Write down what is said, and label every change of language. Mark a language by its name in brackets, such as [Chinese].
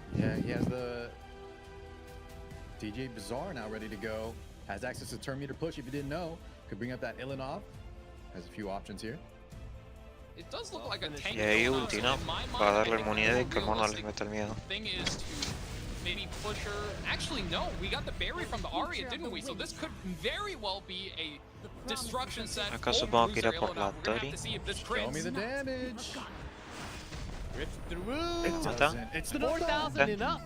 [English] Yeah, he has the DJ Bazaar now ready to go. Has access to turn meter push if you didn't know. Could bring up that Ilinov. Has a few options here. It does look like a tank. [Spanish] Y ahí ulti, ¿no? Para darle inmunidad y que el mono les meta el miedo. [English] Thing is to maybe push her. Actually, no. We got the berry from the Arya, didn't we? So this could very well be a destruction set. [Spanish] Acá supongo que irá por la Tori. [English] Show me the damage. Rift through. It doesn't. It's 4,000 enough.